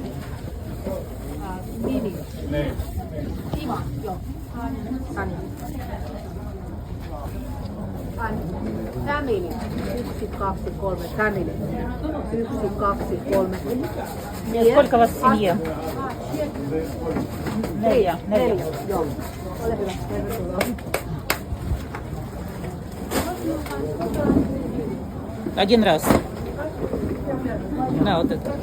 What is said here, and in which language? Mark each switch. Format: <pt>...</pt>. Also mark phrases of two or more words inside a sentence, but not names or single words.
<fi>Nimi. Iva, joo. Tanja. Family. 1, 2, 3. Family. 1, 2, 3.</fi> <ru>Сколько у вас в семье? Неля.</ru> <fi>Joo. Ole hyvä. Tervetuloa.</fi> <ru>Один раз. Да, вот это.</ru>